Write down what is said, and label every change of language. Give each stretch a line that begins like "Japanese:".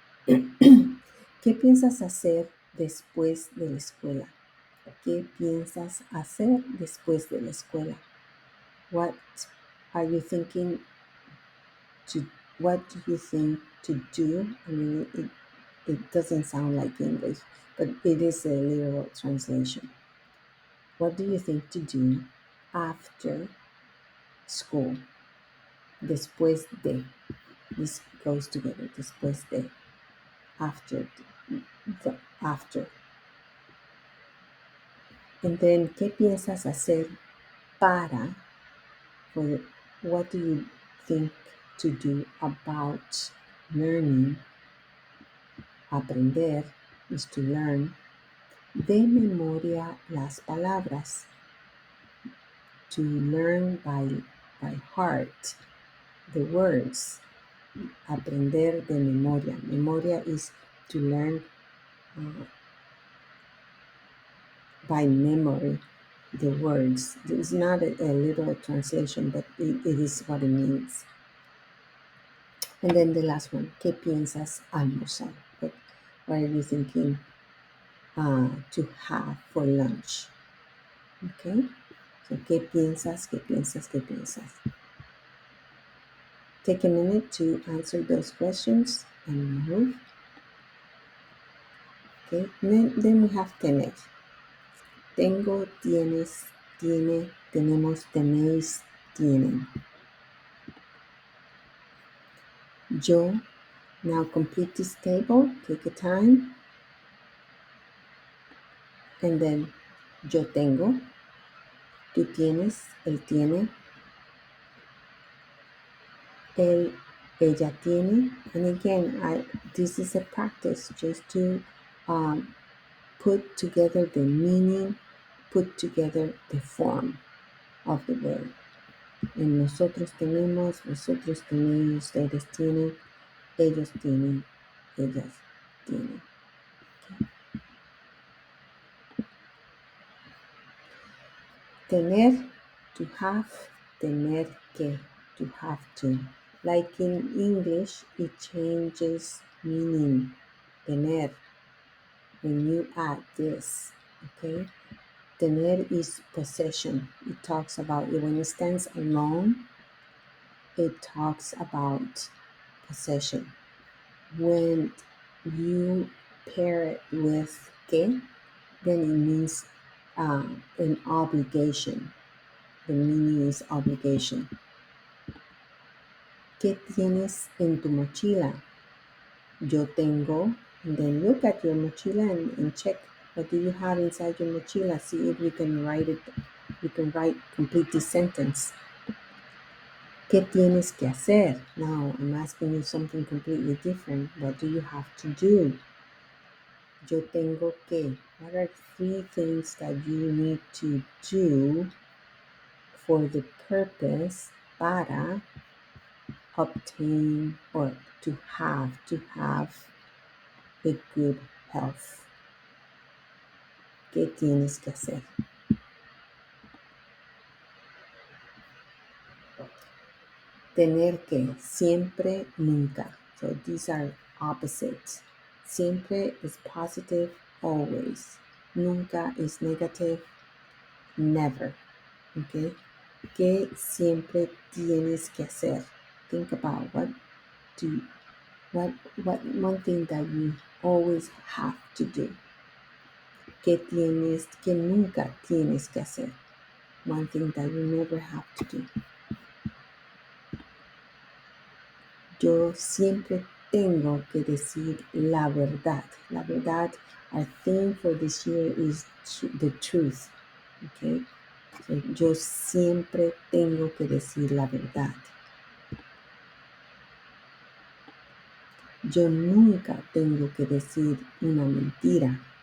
Spanish: ¿Qué piensas hacer después de la escuela? ¿Qué piensas hacer después de la escuela?
English: What are you thinking to, what do you think to do? I mean, it doesn't sound like English, but it is a literal translation. What do you think to do after school?
Spanish: Después de.
English: This goes together. Después de. After. The after. And then,
Spanish: ¿qué piensas hacer para?
English: For what do you think to do about learning? Aprender is to learn.
Spanish: De memoria las palabras.
English: To learn by heart the words.
Spanish: Aprender de memoria.
English: Memoria is to learn by memory the words. It's not a literal translation, but it is what it means. And then the last one,
Spanish: ¿qué piensas almorzar?
English: What are you thinking to have for lunch? Okay, so
Spanish: ¿qué piensas, qué piensas, qué piensas?
English: Take a minute to answer those questions and move. Okay, then we have tener.
Spanish: Tengo, tienes, tiene, tenemos, tenéis, tienen.
English: Yo, now complete this table, take a time. And then,
Spanish: yo tengo, tú tienes, él tiene, él, ella tiene.
English: And again, this is a practice just to put together the meaning, put together the form of the word.
Spanish: En nosotros tenemos, vosotros tenéis, ustedes tienen, ellos tienen, ellas tienen.
English: Okay. Tener, to have, tener que, to have to. Like in English, it changes meaning. Tener, when you add this, okay? Tener is possession. It talks about, when it stands alone, it talks about possession. When you pair it with que, then it means an obligation. The meaning is obligation.
Spanish: ¿Qué tienes en tu mochila? Yo tengo,
English: and then look at your mochila and check what do you have inside your mochila. See if you can write it You can write, complete this sentence.
Spanish: ¿Qué tienes que hacer?
English: Now I'm asking you something completely different. What do you have to do?
Spanish: Yo tengo que.
English: What are 3 things that you need to do for the purpose
Spanish: para
English: obtain or to have a good health?
Spanish: ¿Qué tienes que hacer?
English: Tener que, siempre, nunca. So these are opposites. Siempre is positive, always. Nunca is negative, never. Okay?
Spanish: ¿Qué siempre tienes que hacer?
English: Think about do what one thing that you always have to do.
Spanish: ¿Qué nunca tienes que hacer?
English: One thing that you never have to do.
Spanish: Yo siempre tengo que decir la verdad. La verdad,
English: our theme for this year is the truth. Okay?
Spanish: So, yo siempre tengo que decir la verdad. Yo nunca tengo que decir una mentira.